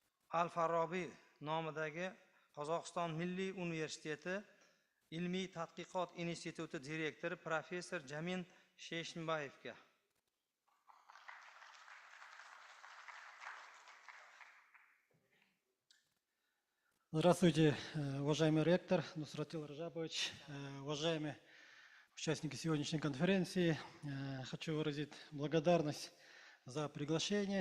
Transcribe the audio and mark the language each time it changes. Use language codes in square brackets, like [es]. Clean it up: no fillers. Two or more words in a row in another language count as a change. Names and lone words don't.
[uz] Al-Farabiy nomidagi Qozog'iston Milliy universiteti ilmiy tadqiqot instituti direktori professor Jamin Sheshimbayevga. [ru] Здравствуйте, уважаемый ректор Нусратил Раджабович, уважаемые участники сегодняшней конференции. Хочу выразить благодарность за приглашение.